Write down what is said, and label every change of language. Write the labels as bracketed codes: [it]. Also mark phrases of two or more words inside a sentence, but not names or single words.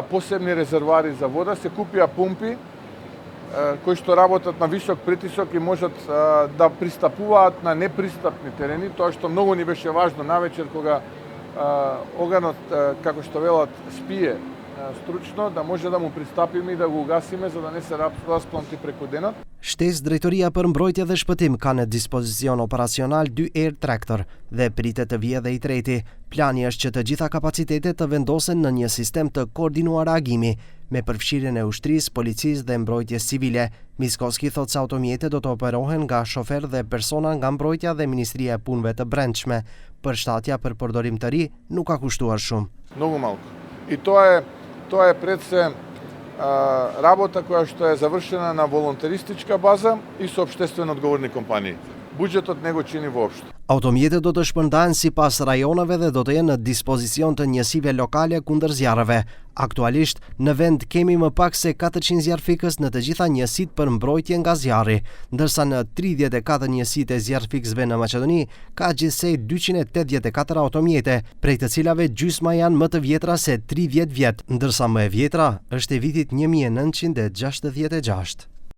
[mk] посебни резервоари за вода, се купија пумпи кои што работат на висок притисок и можат да пристапуваат на непристапни терени, тоа што многу ни беше важно навечер кога оганот, како што велат, спие стручно, да може да му пристапиме и да го угасиме за да не се распланти преку денот. [sq] Shtesë Drejtoria për Mbrojtje dhe Shpëtim ka në dispozicion operacional 2 Air Tractor dhe pritet të vijë dhe i treti. Plani është që të gjitha kapacitetet të vendosen në një sistem të koordinuar reagimi, me përfshirjen e ushtrisë, policisë dhe mbrojtjes civile. Miskoski thot se automjetet do të operohen nga shofer dhe persona nga mbrojtja dhe Ministria e Punëve të Brendshme. Përshtatja për përdorim të ri nuk ka kushtuar shumë. [mk] Многу малку. И тоа е пред се работа која што е завршена на волонтеристичка база и со општествено одговорни компании. Буџетот не го чини воопшто. [sq] Automjetet do të shpërndahen sipas rajoneve dhe do të jenë në dispozicion të njësive lokale kundër zjarreve. Aktualisht, në vend kemi më pak se 400 zjarrfikës në të gjitha njësitë për mbrojtje nga zjarri, ndërsa në 34 njësitë e zjarrfikësve në Maqedoni ka gjithsej 284 automjete, prej të cilave gjysma janë më të vjetra se 30 vjet, ndërsa më e vjetra është e vitit 1966.